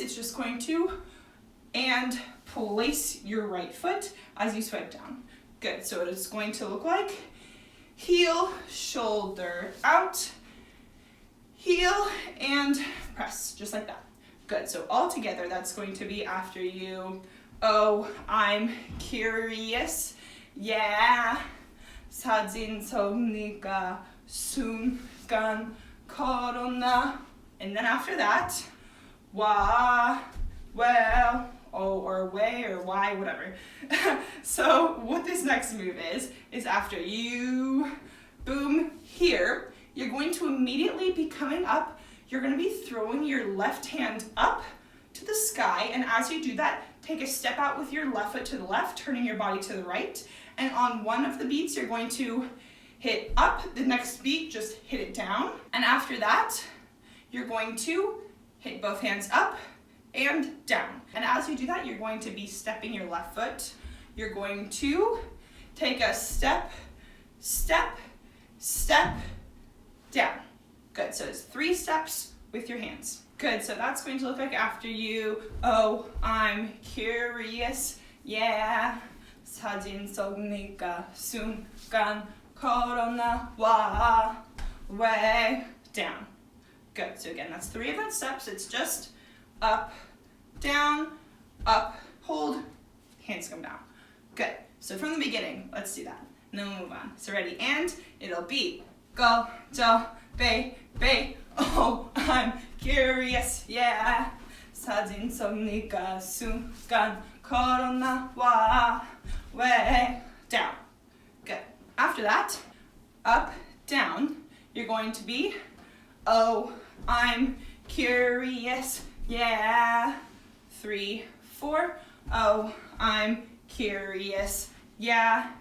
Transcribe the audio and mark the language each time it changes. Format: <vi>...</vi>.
<en>It's just going to, and place your right foot as you swipe down. Good. So it is going to look like heel, shoulder out, heel, and press, just like that. Good. So all together, that's going to be after you. Oh, I'm curious. Yeah.</en> <ko>사진 속 네가 순간 걸어나.</ko> <en>And then after that, why, well, oh, or way, or why, whatever. So what this next move is after you, boom, here, you're going to immediately be coming up. You're going to be throwing your left hand up to the sky, and as you do that, take a step out with your left foot to the left, turning your body to the right, and on one of the beats, you're going to hit up. The next beat, just hit it down, and after that, you're going to hit both hands up and down. And as you do that, you're going to be stepping your left foot. You're going to take a step, step, step, down. Good, so it's 3 steps with your hands. Good, so that's going to look like after you, oh, I'm curious, yeah.</en> <ko>사진 속 네가 순간 걸어나와.</ko> <en>Way, down. Good, so again, that's 3 of those steps. It's just up, down, up, hold, hands come down. Good, so from the beginning, let's do that. And then we'll move on. So ready, and it'll be go, jo, be, oh, I'm curious, yeah.</en> <ko>사진 속 네가 순간 걸어나와.</ko> <en>Way, down. Good. After that, up, down, you're going to be, oh, I'm curious, yeah. 3, 4, oh, I'm curious, yeah.</en>